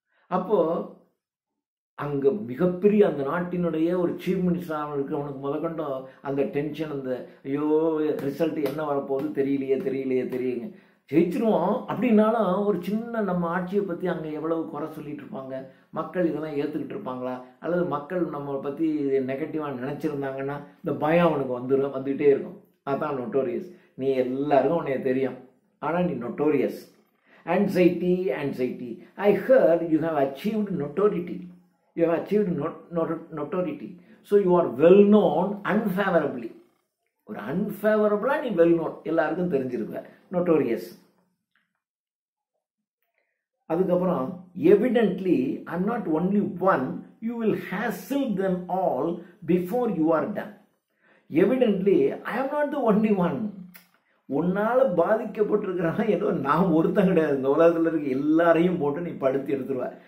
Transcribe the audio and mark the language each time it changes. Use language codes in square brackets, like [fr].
[ta] அப்போது அங்கே மிகப்பெரிய அந்த நாட்டினுடைய ஒரு சீஃப் மினிஸ்டராக இருக்கிறவனுக்கு முதற்கொண்டும் அந்த டென்ஷன், அந்த ஐயோ ரிசல்ட் என்ன வரப்போகுது தெரியலையே ஜெயிச்சிருவோம் அப்படின்னாலும் ஒரு சின்ன நம்ம ஆட்சியை பற்றி அங்கே எவ்வளவு குறை சொல்லிட்டு இருப்பாங்க, மக்கள் இதெல்லாம் ஏற்றுக்கிட்டு இருப்பாங்களா, அல்லது மக்கள் நம்மளை பற்றி நெகட்டிவாக நினச்சிருந்தாங்கன்னா இந்த பயம் அவனுக்கு வந்துகிட்டே இருக்கும். அதுதான் நொட்டோரியஸ். நீ எல்லாருக்கும் உன்னைய தெரியும், ஆனால் நீ notorious. [en] Anxiety. I heard you have achieved notoriety. You have achieved notoriety. So you are well known unfavorably. [ta] ஒரு unfavorably நீ well known, எல்லாருக்கும் தெரிஞ்சிருக்க, notorious. [en] அதுக்கப்புறம் evidently I'm not only one, you will hassle them all before you are done. Evidently I am not the only one. [ta] உன்னால் பாதிக்கப்பட்டிருக்கிறான் ஏதோ நான் ஒருத்தன் கிடையாது, இந்த உலகத்தில் இருக்க எல்லாரையும் போட்டு நீ படுத்தி எடுத்துருவ.